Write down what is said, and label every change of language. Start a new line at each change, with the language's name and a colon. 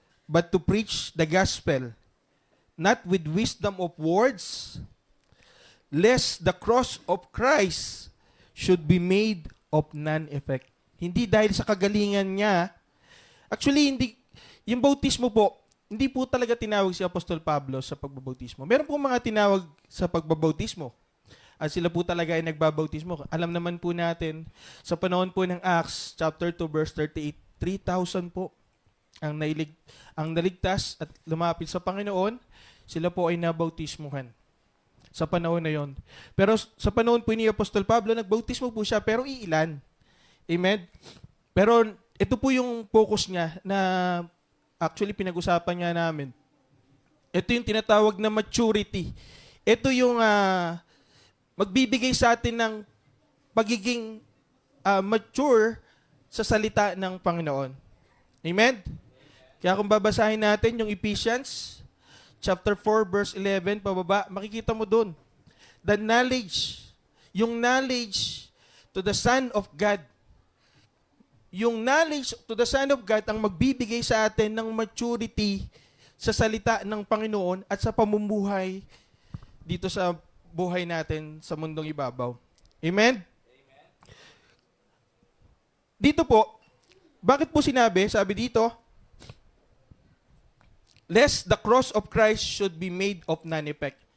English: but to preach the gospel, not with wisdom of words, lest the cross of Christ should be made of none effect.
Filipino: Hindi dahil sa kagalingan niya.
English: Actually,
Filipino: yung bautismo po, hindi po talaga tinawag si Apostol Pablo sa pagbabautismo. Meron po mga tinawag sa pagbabautismo. At sila po talaga ay nagbabautismo. Alam naman po natin, sa panahon po ng Acts, chapter 2, verse 38, 3,000 po ang naligtas at lumapit sa Panginoon. Sila po ay nabautismuhan sa panahon na yon. Pero sa panahon po ni Apostol Pablo, nagbautismo po siya, pero iilan. Amen? Pero ito po yung focus niya na actually pinag-usapan niya namin. Ito yung tinatawag na maturity. Ito yung magbibigay sa atin ng pagiging mature sa salita ng Panginoon. Amen? Kaya kung babasahin natin yung Ephesians chapter 4 verse 11 pababa, makikita mo doon.
English: The knowledge, yung knowledge to the Son of God.
Filipino: Yung
English: knowledge to the Son of God
Filipino: ang magbibigay sa atin ng maturity sa salita ng Panginoon at sa pamumuhay dito sa buhay natin sa mundong ibabaw. Amen? Dito po, bakit po sinabi, sabi dito,
English: lest the cross of Christ should be made of none effect.